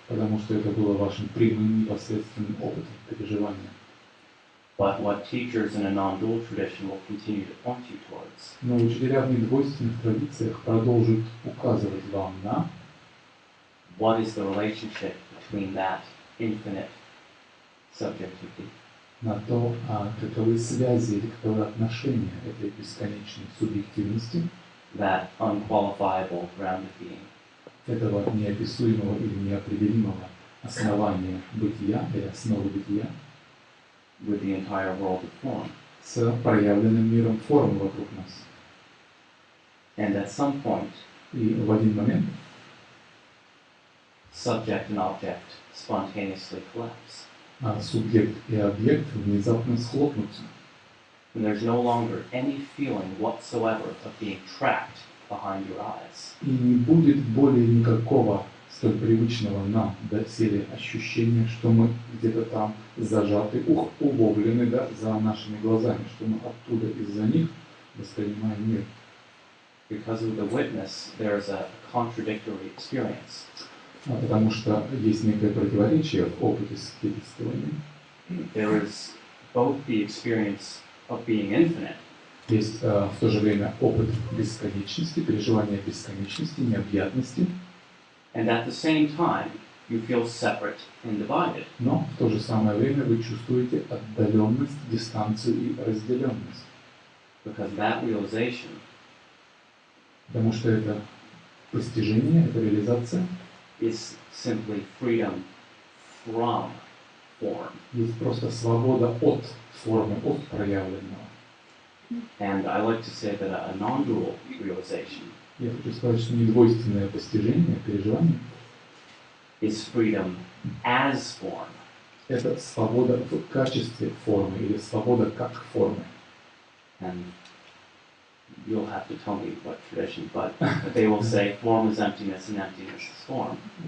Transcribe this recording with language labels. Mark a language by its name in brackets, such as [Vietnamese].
[Russian] потому что это было вашим прямым непосредственным опытом переживания. [English] but what teachers in a non-dual tradition will continue to point you towards [Russian] Но учителя в недвойственных традициях продолжат указывать вам на [English] what is the relationship between that infinite subjectivity [Russian] на то, каковы связи или каковы отношения этой бесконечной субъективности, [English] that unqualifiable ground of being, [Russian] этого неописуемого или неопределимого основания бытия или основы бытия [English] with the entire world of form. [Russian] с проявленным миром форм вокруг нас. [English] And at some point, [Russian] И в один момент [English] subject and object spontaneously collapse. [Russian] Субъект и объект внезапно схлопнутся. [English] And there's no longer any feeling whatsoever of being trapped behind your eyes. [Russian] И не будет более никакого столь привычного нам доселе ощущения, что мы где-то там зажаты, уловлены за нашими глазами, что мы оттуда из-за них воспринимаем мир. [English] Because with the witness, there's a contradictory experience. [Russian] Потому что есть некое противоречие в опыте свидетельствования. [English] There is both the experience of being infinite, [Russian] Есть в то же время опыт бесконечности, переживание бесконечности, необъятности, [English] and at the same time, you feel separate and divided. [Russian] но в то же самое время вы чувствуете отдаленность, дистанцию и разделенность. [English] Because that realization [Russian] Потому что это постижение, это реализация, [English] is simply freedom from form. [Russian] есть просто свобода от формы, от проявленного. [English] And I like to say that a non-dual realization [Russian] Я хочу сказать, что недвойственное постижение, переживание [English] is freedom as form. [Russian] – это свобода в качестве формы или свобода как формы. [English] And you'll have to tell me what tradition, but they will say form is emptiness and emptiness is form.